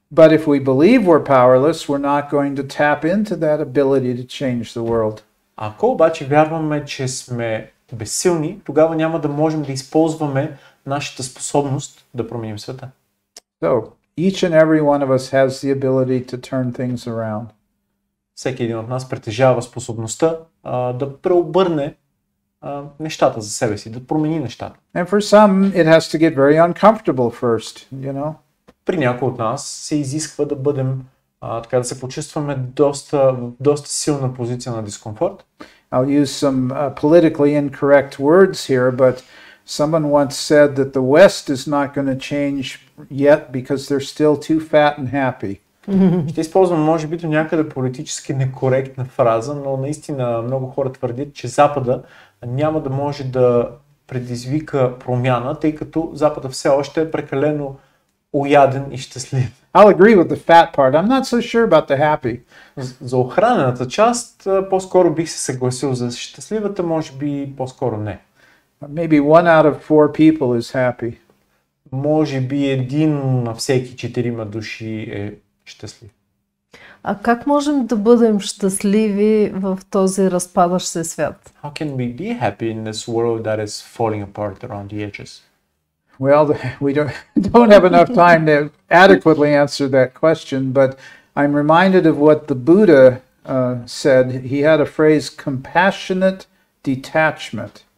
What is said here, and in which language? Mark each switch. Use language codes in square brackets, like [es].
[en] But if we believe we're powerless, we're not going to tap into that ability to change the world. [bg] Ако обаче вярваме, че сме безсилни, тогава няма да можем да използваме нашата способност да променим света. [en] So, each and every one of us has the ability to turn things around. [bg] Всеки един от нас притежава способността да преобърне нещата за себе си, да промени нещата. [en] And for some, it has to get very uncomfortable first, [bg] При някои от нас се изисква да бъдем, така да се почувстваме доста силна позиция на дискомфорт. [en] I'll use some politically incorrect words here, but someone once said that the West is not going to change yet because they're still too fat and happy. [bg] Ще използвам, може би, до някъде политически некоректна фраза, но наистина много хора твърдят, че Запада няма да може да предизвика промяна, тъй като Запада все още е прекалено уяден и щастлив. [en] I'll agree with the fat part. I'm not so sure about the happy. [bg] За охранената част по-скоро бих се съгласил, за щастливата може би по-скоро не. [en] Maybe 1 out of 4 people is happy. [bg] Може би 1 на всеки 4 души е щастлив. А как можем да бъдем щастливи в този разпадащ се свят? [en] How can we be happy in this world that is falling apart around the edges? Well, we don't have enough time to adequately answer that question, but I'm reminded of what the Buddha said. He had a phrase, compassionate detachment.